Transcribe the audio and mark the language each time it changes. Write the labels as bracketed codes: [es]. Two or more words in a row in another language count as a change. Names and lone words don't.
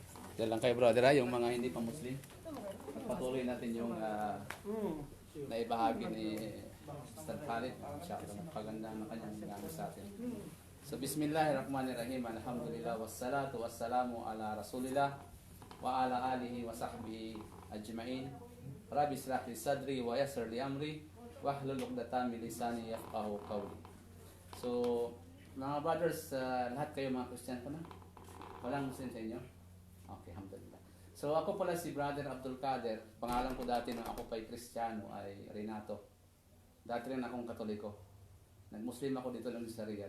[tl] Yan lang kayo brother ha, yung mga hindi pa Muslim. Patuloy natin yung naibahagi ni Ustad Khalid. Masyadong paganda ng kanyang ginagawa sa atin. [ar] So bismillahirrahmanirrahim. الحمد لله والصلاة والسلام على رسول الله وعلى آله وصحبه أجمعين. رب اشرح لي صدري ويسر لي أمري واحلل عقدة من لساني يفقهوا قولي. [tl] So mga brothers, lahat kayo mga Christian pa na? Walang Muslim sa inyo? Okay, alhamdulillah. So ako pala si Brother Abdul Kader. Pangalan ko dati nung ako pa'y Kristiyano ay Renato. Dati rin akong Katoliko. Nag-Muslim ako dito lang sa Riyadh.